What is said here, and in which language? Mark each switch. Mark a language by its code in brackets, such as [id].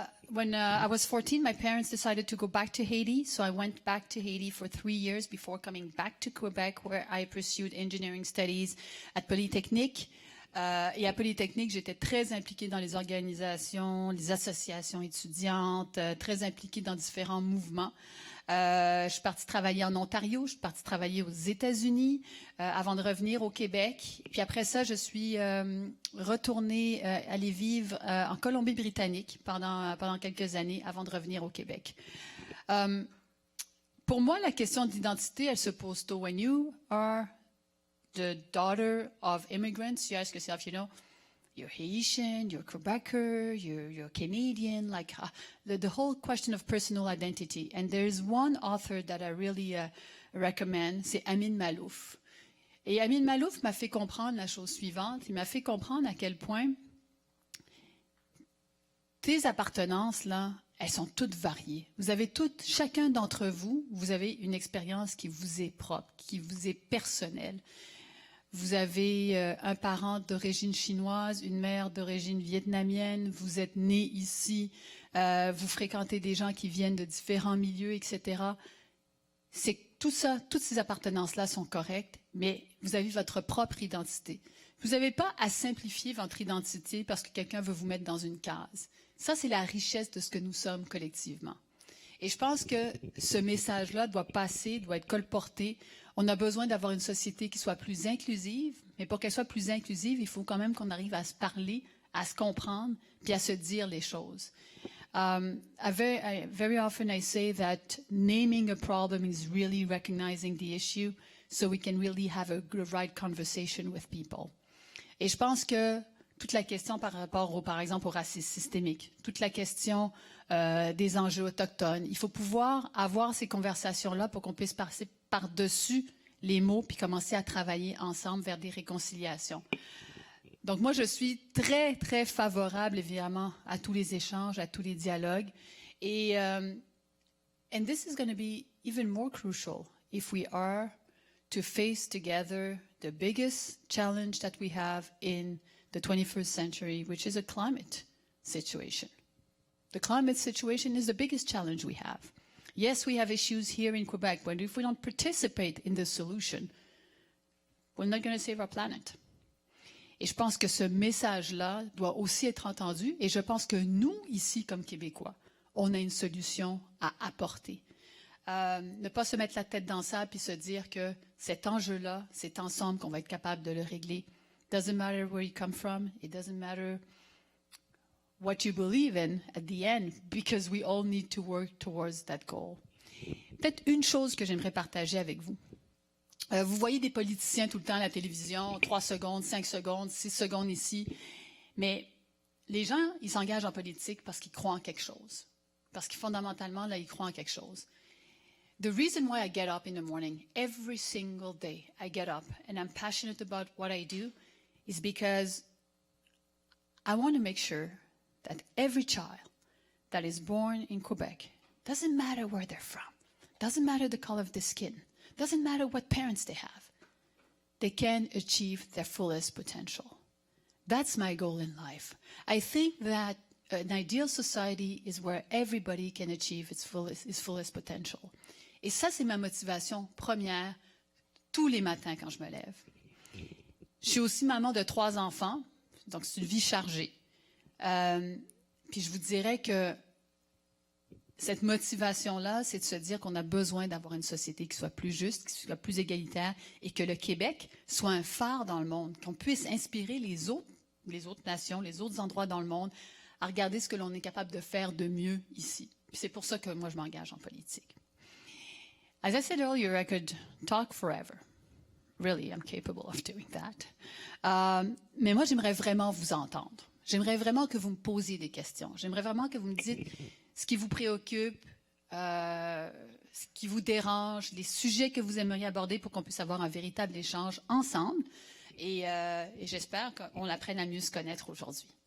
[en] When I was 14, my parents decided to go back to Haiti, so I went back to Haiti for 3 years before coming back to Quebec, where I pursued engineering studies at Polytechnique. [fr] Et à Polytechnique, j'étais très impliquée dans les organisations, les associations étudiantes, très impliquée dans différents mouvements. Je suis partie travailler en Ontario, je suis partie travailler aux États-Unis avant de revenir au Québec. Puis après ça, je suis retournée aller vivre en Colombie-Britannique pendant quelques années avant de revenir au Québec. Pour moi, la question d'identité, elle se pose tôt. [en] When you are the daughter of immigrants, you ask yourself, you're Haitian, you're Quebecer, you're Canadian, like the whole question of personal identity. And there's one author that I really recommend, [fr] c'est Amin Malouf. Et Amin Malouf m'a fait comprendre la chose suivante, il m'a fait comprendre à quel point tes appartenances, là, elles sont toutes variées. Vous avez toutes, chacun d'entre vous, vous avez une expérience qui vous est propre, qui vous est personnelle. Vous avez un parent d'origine chinoise, une mère d'origine vietnamienne, vous êtes né ici, vous fréquentez des gens qui viennent de différents milieux, etc. C'est tout ça, toutes ces appartenances-là sont correctes, mais vous avez votre propre identité. Vous n'avez pas à simplifier votre identité parce que quelqu'un veut vous mettre dans une case. Ça, c'est la richesse de ce que nous sommes collectivement. Et je pense que ce message-là doit passer, doit être colporté. On a besoin d'avoir une société qui soit plus inclusive, mais pour qu'elle soit plus inclusive, il faut quand même qu'on arrive à se parler, à se comprendre, puis à se dire les choses. [en] Very often I say that naming a problem is really recognizing the issue so we can really have a right conversation with people. [fr] Et je pense que toute la question par rapport, par exemple, au racisme systémique, toute la question des enjeux autochtones, il faut pouvoir avoir ces conversations-là pour qu'on puisse passer par-dessus les mots puis commencer à travailler ensemble vers des réconciliations. Donc moi, je suis très, très favorable, évidemment, à tous les échanges, à tous les dialogues. [en] Et and this is going to be even more crucial if we are to face together the biggest challenge that we have in the 21st century, which is a climate situation. The climate situation is the biggest challenge we have. Yes, we have issues here in Quebec, but if we don't participate in the solution, we're not going to save our planet. [fr] Et je pense que ce message-là doit aussi être entendu, et je pense que nous, ici, comme Québécois, on a une solution à apporter. Ne pas se mettre la tête dans ça puis se dire que cet enjeu-là, c'est ensemble qu'on va être capable de le régler. [en] Doesn't matter where you come from, it doesn't matter what you believe in at the end, because we all need to work towards that goal. [fr] Peut-être une chose que j'aimerais partager avec vous. Vous voyez des politiciens tout le temps à la télévision, 3 secondes, 5 secondes, 6 secondes ici, mais les gens, ils s'engagent en politique parce qu'ils croient en quelque chose. Parce que fondamentalement, là, ils croient en quelque chose. [en] The reason why I get up in the morning, every single day, I get up and I'm passionate about what I do is because I want to make sure that every child that is born in Quebec, doesn't matter where they're from, doesn't matter the color of their skin, doesn't matter what parents they have, they can achieve their fullest potential. That's my goal in life. I think that an ideal society is where everybody can achieve its fullest potential. [fr] Et ça, c'est ma motivation première tous les matins quand je me lève. Je suis aussi maman de 3 enfants, donc c'est une vie chargée. Puis je vous dirais que cette motivation-là, c'est de se dire qu'on a besoin d'avoir une société qui soit plus juste, qui soit plus égalitaire, et que le Québec soit un phare dans le monde, qu'on puisse inspirer les autres nations, les autres endroits dans le monde, à regarder ce que l'on est capable de faire de mieux ici. Puis c'est pour ça que moi, je m'engage en politique. [en] As I said earlier, I could talk forever. Really, I'm capable of doing that. [fr] Mais moi, j'aimerais vraiment vous entendre. J'aimerais vraiment que vous me posiez des questions. J'aimerais vraiment que vous me dites ce qui vous préoccupe, ce qui vous dérange, les sujets que vous aimeriez aborder pour qu'on puisse avoir un véritable échange ensemble. Et j'espère qu'on apprenne à mieux se connaître aujourd'hui.